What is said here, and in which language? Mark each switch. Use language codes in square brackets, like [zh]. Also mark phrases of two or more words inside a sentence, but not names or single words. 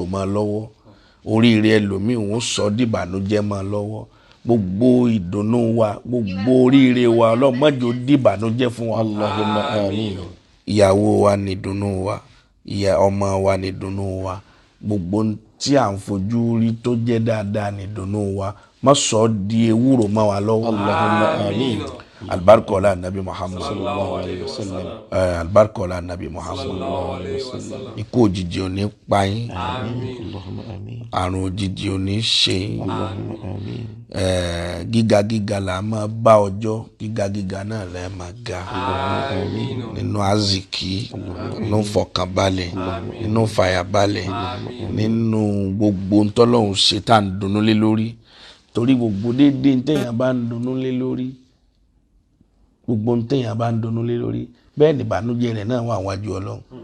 [yo] máa lọ́wọ́ oríire ẹlòmíì wọ́n sọ ọ́ di ìbànújẹ́ máa lọ́wọ́ gbogbo ìdùnnú wa gbogbo oríire wa Ọlọ́run má jẹ́ ó di ìbànújẹ́ fún wa [ar] اللهم آمين [yo] ìyàwó wa ni ìdùnnú wa ìyá ọmọ wa ni ìdùnnú wa gbogbo tí à ń fojú rí tó jẹ́ dáadáa ni ìdùnnú wa má sọ ọ́ di ewúro mọ́ wa lọ́wọ́ [ar] اللهم آمين [yo] albarka ọlá nabi Muhammad [ar] صلى الله عليه وسلم. [yo] albarka ọlá nabi Muhammad [ar] صلى الله عليه وسلم. [yo] ikú òjijì ò ní pa yín, [ar] اللهم آمين. [yo] àrùn òjijì ò ní ṣe yín, [ar] اللهم آمين. [yo] gíga gíga là máa bá ọjọ́, gíga gíga náà lẹ máa ga nínú aziki, nínú fọkànbalẹ̀, nínú fàyàbalẹ̀, nínú gbogbo ntọ́lọ́hún ṣe tá à ń dunnú lé lórí, torí gbogbo déédéé ntẹ̀yàn bá ń dunnú lé lórí, gbogbo ntẹ̀yàn bá ń dunnú lé lórí bẹ́ẹ̀ ni ìbànújẹ́ rẹ̀ náà wà wájú Ọlọ́run.